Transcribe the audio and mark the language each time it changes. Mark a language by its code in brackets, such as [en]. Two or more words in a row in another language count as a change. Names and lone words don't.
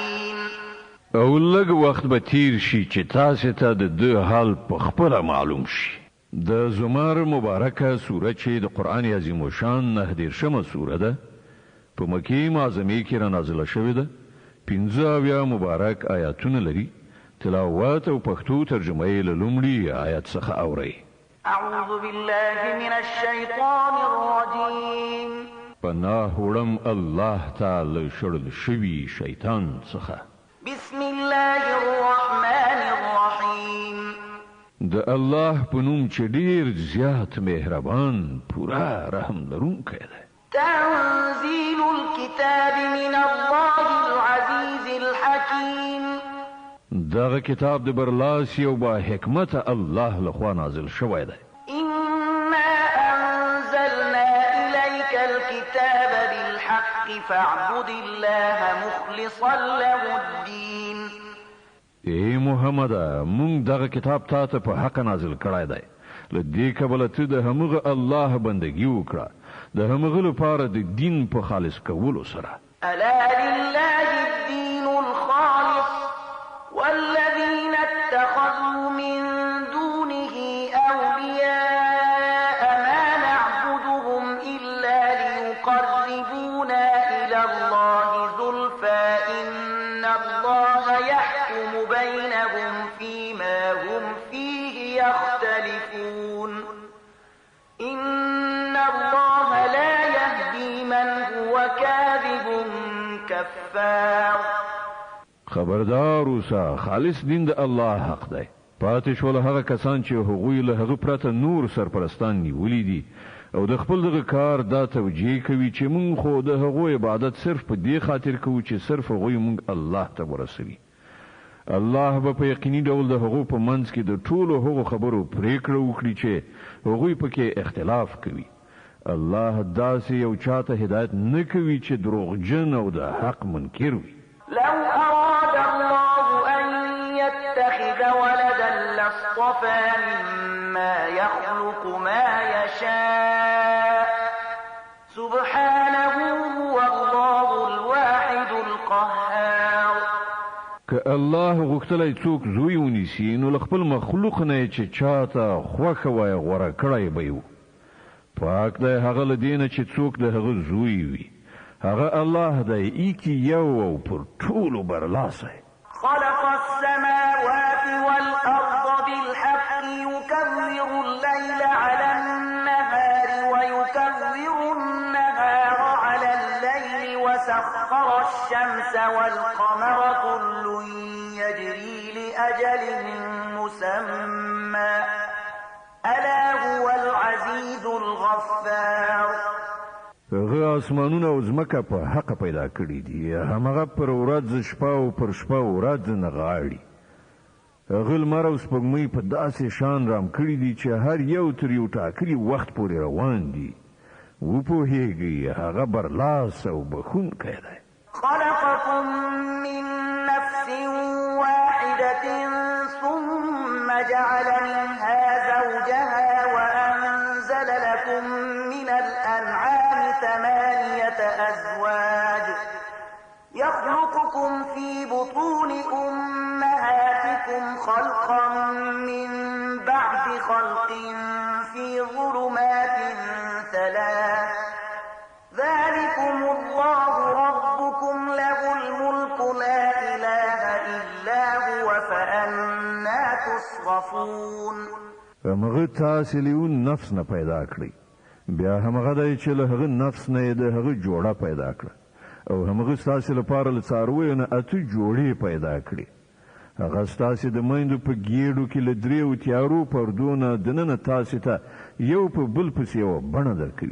[ps] او لږ وخت به تیر شي چې تاسو ته د دې حال په خپل معلوم شي. د زمر مبارکه سوره چې د قران عظیم شان 19 سوره ده په مکی معظمه کې را نازله شوې ده. 15 مبارک آیاتونه لري. تلاوت او پښتو ترجمه یې له لومړي آیت څخه اورئ. [ar] اعوذ بالله من الشیطان الرجیم. [ps] پناه وړم الله تعالی شړل شوی شیطان څخه. [ar] بسم الله الرحمن الرحیم. [ps] د الله په نوم چې ډیر زیات مهربان پورا رحم لرونکی دی. [ar] تنزيل الكتاب من الله العزيز الحكيم. [ps] دغه کتاب د برلاسی او با حکمت الله لخوا نازل شوی دی. [ar] إنا أنزلنا إليك الكتاب بالحق فاعبد الله مخلصا له الدين. [ps] ای محمد مونږ دغه کتاب ته په حق نازل کړی دی. لدې کبل ته د همغه الله بندگی وکړه د همغه لپاره د دین په خالص کولو سره. [ar] ألا لله الدين الخالص والذين اتخذوا من دونه أولياء ما نعبدهم إلا ليقربونا إلى الله زلفى إن الله يحكم بينهم فيما هم فيه يختلفون إن الله لا يهدي من هو كاذب كفار. [ps] خبردار اوسه خالص دین د الله حق دی. پاتې شول هغه کسان چې هغوی له هغه پرته نور سرپرستان نیولې دي او د خپل دغه کار دا توجیه کوي چې مونږ خو د هغوی عبادت صرف په دې خاطر کوو چې صرف هغوی مونږ الله ته ورسوي. الله به په یقیني ډول د هغو په منځ کې د ټولو هغو خبرو پریکړه وکړي چې هغوی پکې اختلاف کوي. الله داسې یو چاته هدایت نه کوي چې دروغجن او د حق منکر وي. [ar] لو أراد الله أن يتخذ ولدا لاصطفى مما يخلق ما يشاء سبحانه هو الله الواحد القهار. [ps] که الله غوښتلای څوک زوی ونیسي نو خپل مخلوق نه چې چاته خوښه وای غوړه کړای به یو. پاک دی هغه لدینه چې څوک د هغه زوی وي. هغه الله دی ایکی یو او پر ټولو برلاسی. [ar] خلق السماوات والأرض بالحق يكبر الليل على النهار ويكبر النهار على الليل وسخر الشمس والقمر كل يجري لأجل مسمى ألا هو العزيز الغفار. [ps] هغه اسمانونه او ځمکه په حق پیدا کړی دي. همغه پر ورځ شپه او پر شپه ورځ نه غاړي. هغه لمر او سپوږمۍ په داسې شان رام کړی دي چې هر یو تر یو ټاکلي وخت پورې روان دي. وپوهیږي هغه برلاس او بخښونکی دی. [ar] خلقكم من نفس واحدة ثم جعل منها زوجها وأنزل لكم من الأنعام 8 أزواج يخلقكم في بطون أمهاتكم خلقا من بعد خلق في ظلمات 3 ذلكم الله ربكم له الملك لا إله إلا هو فأنا تصرفون. [ps] همغه تاسې لیون نفس نه پیدا کړی. بیا همغه دی چې له هغه نفس نه د هغه جوړه پیدا کړه او همغه تاسې لپاره له څارویو نه 8 جوړې پیدا کړې. هغه تاسې د میندو په ګېډو کې له 3 تیارو پردونه دننه تاسې ته یو په بل پسې یوه بڼه درکوي.